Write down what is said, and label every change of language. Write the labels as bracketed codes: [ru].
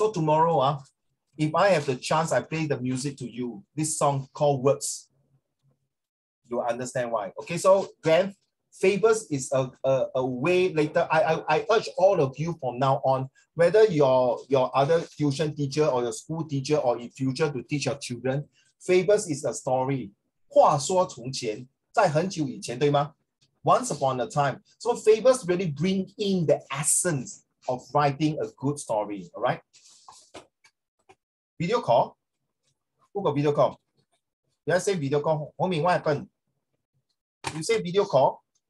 [en] So tomorrow, if I have the chance, I play the music to you, this song called Words. You'll understand why. Okay, so Graham, Fables is a way later. I urge all of you from now on, whether your other tuition teacher or your school teacher or in future to teach your children, Fables is a story. [zh] 话说从前，在很久以前，对吗？ [en] Once upon a time. So Fables really bring in the essence of writing a good story. All right. Video call. Who got video call? Did I say video call? Homie, what happened? You say video call.